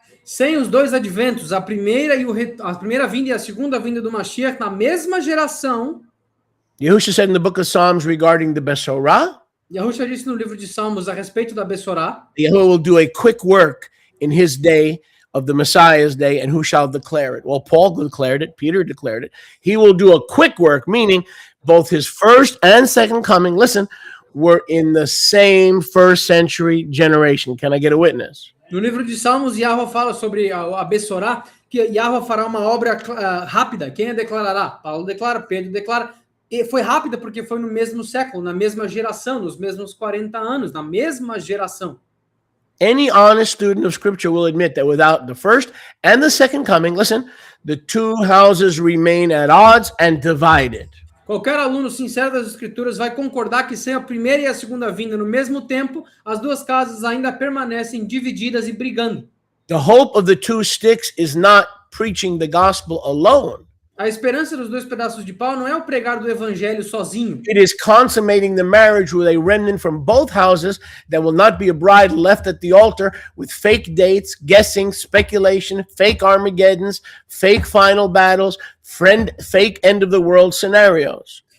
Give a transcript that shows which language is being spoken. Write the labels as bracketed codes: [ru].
[pt] Sem os dois adventos, a primeira vinda e a segunda vinda do Mashiach na mesma geração. [en] Yahushua said in the book of Psalms regarding the Besorah, [pt] Yahushua disse no livro de Salmos a respeito da Bessorá, [en] Yahuwah will do a quick work in his day of the Messiah's day, and who shall declare it? Well, Paul declared it, Peter declared it. He will do a quick work, meaning both his first and second coming, were in the same first century generation. Can I get a witness? [pt] No livro de Salmos, Yahweh fala sobre a Bessorá, que Yahweh fará uma obra rápida. Quem a declarará? Paulo declara, Pedro declara. E foi rápida porque foi no mesmo século, na mesma geração, nos mesmos 40 anos, na mesma geração. [en] Any honest student of Scripture will admit that without the first and the second coming, the two houses remain at odds and divided. [pt] Qualquer aluno sincero das Escrituras vai concordar que sem a primeira e a segunda vinda no mesmo tempo, as duas casas ainda permanecem divididas e brigando. [en] The hope of the two sticks is not preaching the gospel alone. [pt] A esperança dos dois pedaços de pau não é o pregar do evangelho sozinho. [en] It is consummating the marriage with a remnant from both houses that will not be a bride left at the altar with fake dates, guessing, speculation, fake Armageddons, fake final battles, fake end of the world scenarios.